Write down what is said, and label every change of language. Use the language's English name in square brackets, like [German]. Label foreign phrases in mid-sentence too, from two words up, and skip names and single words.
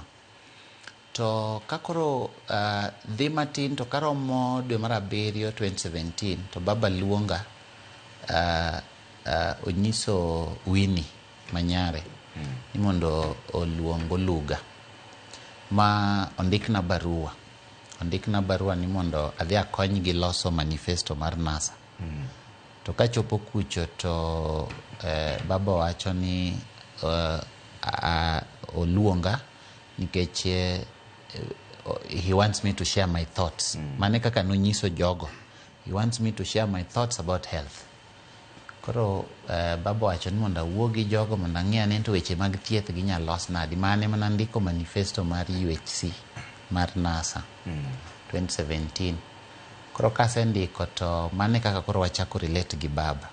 [Luo (Kenya and Tanzania)] To kakoro dhi matin to karomo dwe mar 7 2017 to baba luonga onyiso Winnie Manyare ni mondo oluong Oluga ma ondikna barua ni mondo adhi akonygi loso manifesto mar NASA. To kachopo kucho to baba wacho ni oluonga nikech [English] he wants me to share my thoughts. [Luo (Kenya and Tanzania)] Mane kaka nonyiso jogo. [English] He wants me to share my thoughts about health. [Luo (Kenya and Tanzania)] Koro baba wacho ni mondo awuo gi jogo mondo ang'e ane to weche mag thieth ginyalo los nadi. Mane mana ndiko manifesto mar UHC mar NASA 2017. Koro kasendiko to mane kaka koro wachako relate gi baba.